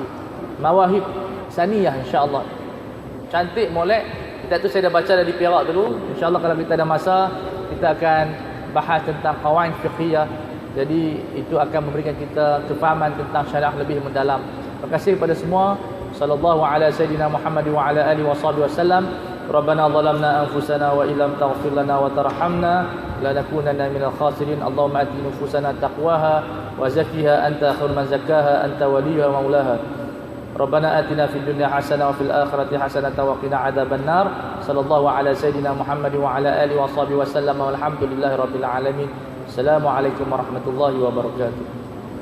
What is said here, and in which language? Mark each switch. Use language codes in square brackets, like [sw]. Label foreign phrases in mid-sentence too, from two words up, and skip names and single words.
[ms] Mawahib Saniyah [ar] إن شاء الله. [ms] Cantik, molek. Kita tu saya dah baca dari Perak dulu. [ar] إن شاء الله [ms] kalau kita ada masa, kita akan bahas tentang [ar] قواعد فقهية. [ms] Jadi itu akan memberikan kita kefahaman tentang syariah lebih mendalam. Terima kasih kepada semua. [ar] صلى الله على سيدنا محمد وعلى آله وسلم. ربنا ظلمنا أنفسنا وإن لم تغفر لنا وترحمنا لنكونن من الخاسرين. اللهم آت نفوسنا تقواها وزكها أنت خير من زكاها أنت وليها ومولاها. ربنا آتنا في الدنيا حسنة وفي الآخرة حسنة وقنا عذاب النار. صلى الله على سيدنا محمد وعلى آله وصحبه وسلم والحمد لله رب العالمين. السلام عليكم ورحمة الله وبركاته.